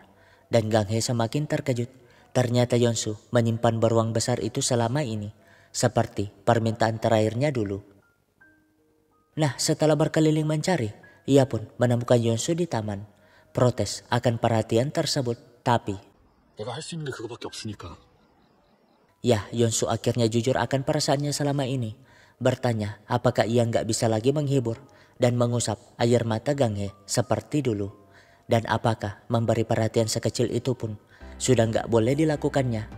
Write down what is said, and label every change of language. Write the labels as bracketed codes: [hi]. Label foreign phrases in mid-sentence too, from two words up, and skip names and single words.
[id] Dan Gang Hee semakin terkejut. Ternyata Yeonsu menyimpan beruang besar itu selama ini. Seperti permintaan terakhirnya dulu. Nah, setelah berkeliling mencari, ia pun menemukan Yeonsu di taman. Protes akan perhatian tersebut, tapi [ko] 내가 할 수 있는 게 그거밖에 없으니까. [id] ya, Yeonsu akhirnya jujur akan perasaannya selama ini. Bertanya apakah ia nggak bisa lagi menghibur dan mengusap air mata Gang Hee seperti dulu. Dan apakah memberi perhatian sekecil itu pun sudah nggak boleh dilakukannya.